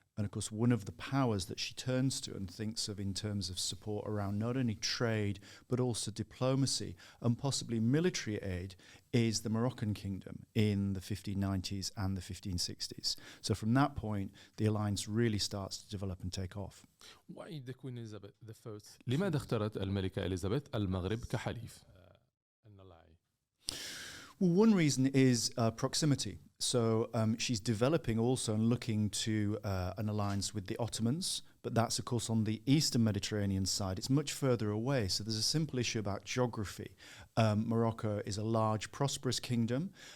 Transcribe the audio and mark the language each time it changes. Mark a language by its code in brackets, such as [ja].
[en] And of course, one of the powers that she turns to and thinks of in terms of support around not only trade, but also diplomacy and possibly military aid is the Moroccan kingdom in the 1590s and the 1560s. So from that point, the alliance really starts to develop and take off. Why the Queen Elizabeth the First? [ar] لماذا اختارت الملكة إليزابيث المغرب كحليف؟ [en] Well, one reason is proximity. So she's developing also and looking to an alliance with the Ottomans, but that's, of course, on the eastern Mediterranean side. It's much further away, so there's a simple issue about geography. Morocco is a large, prosperous kingdom.